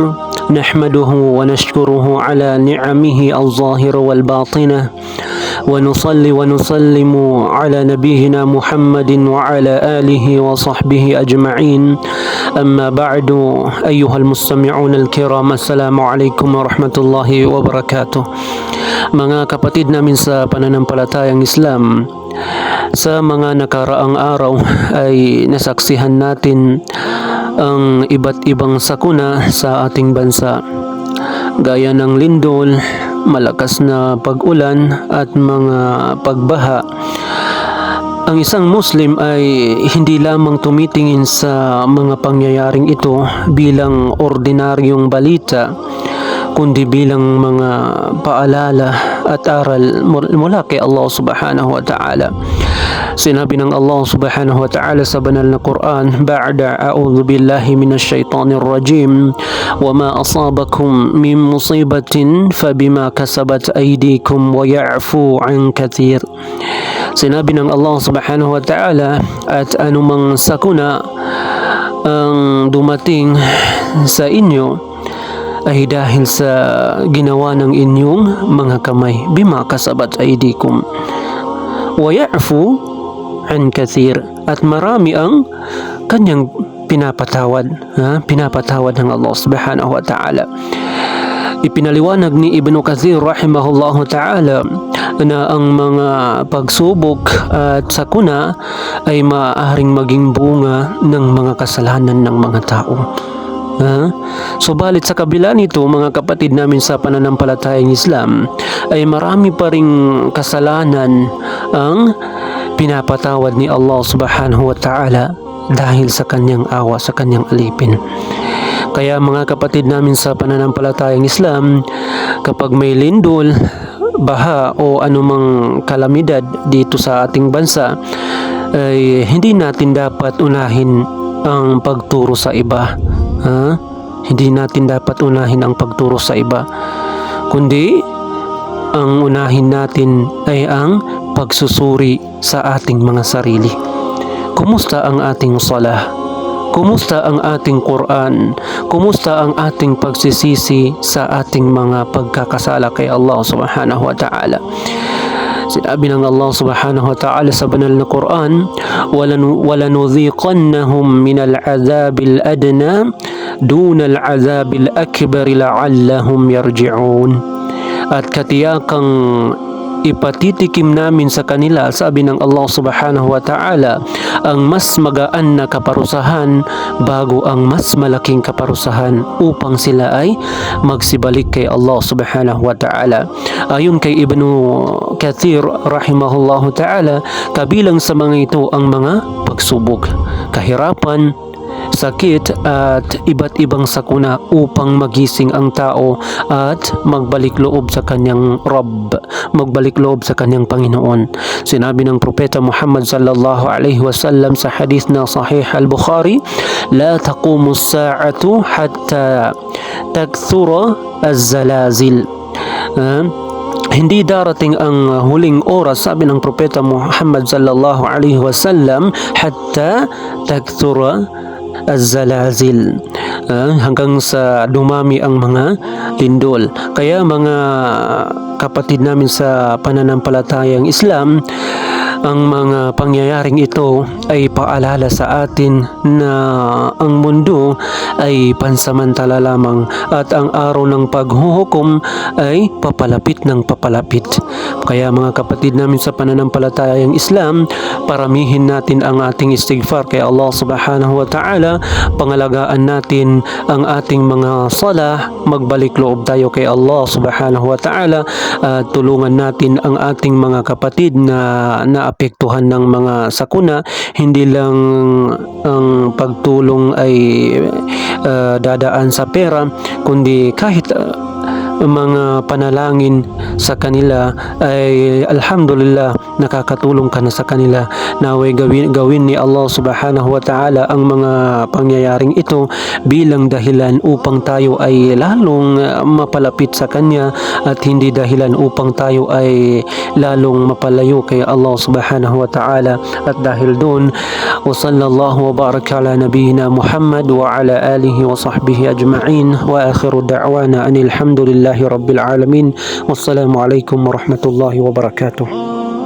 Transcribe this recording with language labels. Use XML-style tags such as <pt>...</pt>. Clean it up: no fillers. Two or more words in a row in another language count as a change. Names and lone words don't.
<ar>نحمده ونشكره على نعمه الظاهرة والباطنة، ونصلي ونسلم على نبينا محمد وعلى آله وصحبه أجمعين. أما بعد، أيها المستمعون الكرام، السلام عليكم ورحمة الله وبركاته.</ar> <tl>Mga kapatid namin sa pananampalatayang Islam, sa mga nakaraang araw ay nasaksihan natin ang iba't ibang sakuna sa ating bansa, gaya ng lindol, malakas na pag-ulan at mga pagbaha. Ang isang Muslim ay hindi lamang tumitingin sa mga pangyayaring ito bilang ordinaryong balita, kundi bilang mga paalala at aral mula kay Allah</tl> <ar>سبحانه وتعالى.</ar> <tl>Sinabi ng</tl> <ar>Allah سبحانه وتعالى</ar> <tl>sa banal na Quran,</tl> <ar>بعد أعوذ بالله من الشيطان الرجيم, وما أصابكم من مصيبة فبما كسبت أيديكم ويعفو عن كثير.</ar> <tl>Sinabi ng</tl> <ar>Allah سبحانه وتعالى,</ar> <tl>at anumang sakuna ang dumating sa inyo ay dahil sa ginawa ng inyong mga kamay,</tl> <ar>بما كسبت أيديكم ويعفو عن كثير,</ar> <tl>at marami ang kanyang pinapatawad ng Allah</tl> <ar>سبحانه وتعالى.</ar> <tl>Ipinaliwanag ni Ibn Kathir</tl> <ar>رحمه الله تعالى</ar> <tl>na ang mga pagsubok at sakuna ay maaaring maging bunga ng mga kasalanan ng mga tao. Subalit sa kabila nito, mga kapatid namin sa pananampalatayang Islam, ay marami pa ring kasalanan ang pinapatawad ni Allah</tl> <ar>سبحانه وتعالى</ar> <tl>dahil sa kanyang awa, sa kanyang alipin. Kaya mga kapatid namin sa pananampalatayang Islam, kapag may lindol, baha o anumang kalamidad dito sa ating bansa, ay hindi natin dapat unahin ang pagturo sa iba. Hindi natin dapat unahin ang pagturo sa iba, kundi ang unahin natin ay ang pagsusuri sa ating mga sarili. Kumusta ang ating salah? Kumusta ang ating Quran? Kumusta ang ating pagsisisi sa ating mga pagkakasala kay Allah</tl> <ar>سبحانه وتعالى?</ar> <tl>Sinabi ng</tl> <ar>Allah سبحانه وتعالى</ar> <tl>sa banal na Quran,</tl> <ar>وَلَنُذِيقَنَّهُمْ مِنَ الْعَذَابِ الْأَدْنَى دُونَ الْعَذَابِ الْأَكْبَرِ لَعَلَّهُمْ يَرْجِعُونَ.</ar> <tl>At katiyakang ipatitikim namin sa kanila, sabi ng Allah</tl> <ar>سبحانه وتعالى,</ar> <tl>ang mas magaan na kaparusahan bago ang mas malaking kaparusahan, upang sila ay magsibalik kay Allah</tl> <ar>سبحانه وتعالى.</ar> <tl>Ayon kay Ibn Kathir</tl> <ar>رحمه الله تعالى,</ar> <tl>kabilang sa mga ito ang mga pagsubok, kahirapan, sakit at iba't ibang sakuna upang magising ang tao at magbalik loob sa kanyang Rabb, magbalik loob sa kanyang Panginoon. Sinabi ng Propeta</tl> <ar>Muhammad صلى الله عليه وسلم</ar> <tl>sa hadith na</tl> <ar>Sahih al-Bukhari, لا تقوم الساعة حتى تكثر الزلازل.</ar> <tl>Hindi darating ang huling oras, sabi ng Propeta Muhammad</tl> <ar>صلى الله عليه وسلم, حتى تكثر الزلازل,</ar> <tl>hanggang sa dumami ang mga lindol. Kaya mga kapatid namin sa pananampalatayang Islam, ang mga pangyayaring ito ay paalala sa atin na ang mundo ay pansamantala lamang at ang araw ng paghuhukom ay papalapit ng papalapit. Kaya mga kapatid namin sa pananampalatayang Islam, paramihin natin ang ating istighfar kay Allah</tl> <ar>سبحانه وتعالى,</ar> <tl>pangalagaan natin ang ating mga salah, magbalik loob tayo kay Allah</tl> <ar>سبحانه وتعالى,</ar> <tl>at tulungan natin ang ating mga kapatid na naapektuhan ng mga sakuna. Hindi lang ang pagtulong ay dadaan sa pera, kundi kahit mga panalangin sa kanila ay alhamdulillah nakakatulong ka na sa kanila. Naway gawin ni Allah</tl> <ar>سبحانه وتعالى</ar> <tl>ang mga pangyayaring ito bilang dahilan upang tayo ay lalong mapalapit sa Kanya at hindi dahilan upang tayo ay lalong mapalayo kay Allah</tl> <ar>سبحانه وتعالى.</ar> <tl>At dahil doon,</tl> <ar>وصلى الله وبارك على نبينا محمد وعلى آله وصحبه أجمعين وآخر دعوانا أن الحمد لله رب العالمين. السلام عليكم ورحمة الله وبركاته.</ar>